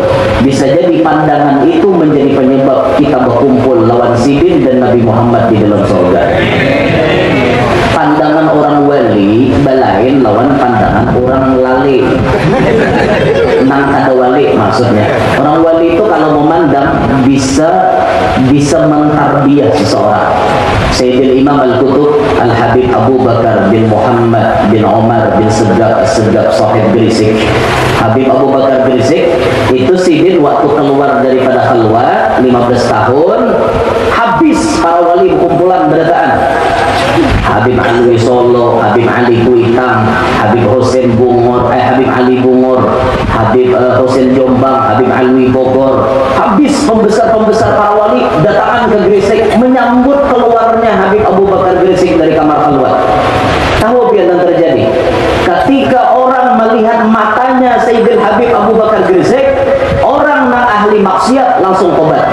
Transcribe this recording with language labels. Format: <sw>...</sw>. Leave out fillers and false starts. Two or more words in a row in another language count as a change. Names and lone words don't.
<bjn>Bisa jadi pandangan itu menjadi penyebab kita berkumpul lawan sidin dan Nabi Muhammad di dalam surga. Pandangan orang wali balain lawan pandangan orang lali. Nang kada wali maksudnya. Orang wali itu kalau memandang bisa mentarbiyah seseorang. Sayyidil Imam Al-Qutub Al-Habib Abu Bakar bin Muhammad bin Umar bin Segaf sahib Gresik. Habib Abu Bakar Gresik itu sidin waktu keluar daripada khalwat 15 tahun, habis para wali kumpulan berataan. Habib Ali Solo, Habib Ali Kuitang, Habib Hussein Bungor, Habib Ali Bungor, Habib Hussein Jombang, Habib Ali Bogor. Habis pembesar-pembesar para wali datangan ke Gresik menyambut keluarnya Habib Abu Bakar Gresik dari kamar khalwat.</bjn> <id>Tahu apa yang terjadi? Ketika orang melihat matanya Sayyidil Habib Abu Bakar Gresik, orang yang ahli maksiat langsung tobat.</id>